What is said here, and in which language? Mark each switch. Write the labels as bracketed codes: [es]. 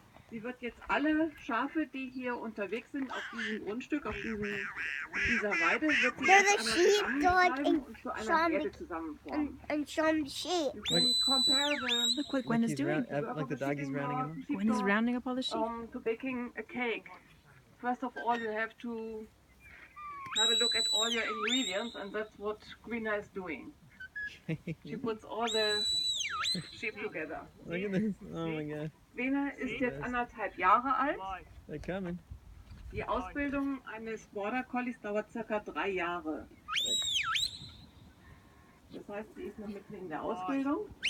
[de] Sie wird jetzt alle Schafe, die hier unterwegs sind, auf diesem Grundstück, auf dieser Weide, wird sie zusammentreiben und zu einer Herde zusammenformen. [en] You can compare the Look what Gwen is doing. Like the dog is rounding him up. Gwen is rounding up all the sheep. to baking a cake. First of all, you have to have a look at all your ingredients, and that's what Gwenna is doing. She puts all the sheep together. Look at this. Oh my god. [de] Gwenna ist jetzt 1,5 Jahre alt. [en] They're coming. [de] Die Ausbildung eines Border Collies dauert ca. 3 Jahre. Das heißt, sie ist noch mitten in der Ausbildung.